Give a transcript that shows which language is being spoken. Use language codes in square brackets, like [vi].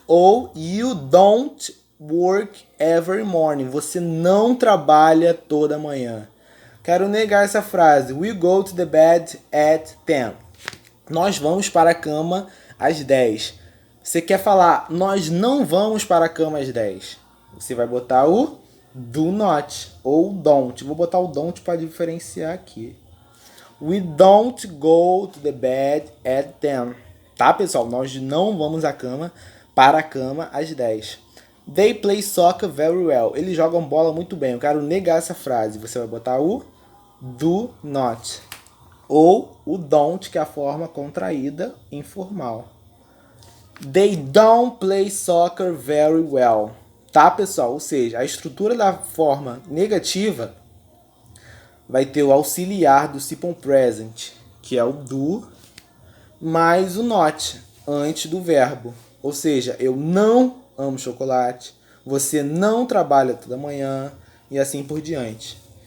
[en] Ou you don't work every morning. [pt] Você não trabalha toda manhã. Quero negar essa frase. [en] We go to the bed at 10. [pt] Nós vamos para a cama às 10. Você quer falar, nós não vamos para a cama às 10. Você vai botar o do not ou don't. Vou botar o don't para diferenciar aqui. [en] We don't go to the bed at 10. [pt] Tá, pessoal? Nós não vamos para a cama às 10. [en] They play soccer very well. [pt] Eles jogam bola muito bem. Eu quero negar essa frase. Você vai botar o do not. Ou o don't, que é a forma contraída informal. [en] They don't play soccer very well. [pt] Tá, pessoal? Ou seja, a estrutura da forma negativa vai ter o auxiliar do simple present, que é o do, mais o not, antes do verbo. Ou seja, eu não amo chocolate, você não trabalha toda manhã, e assim por diante.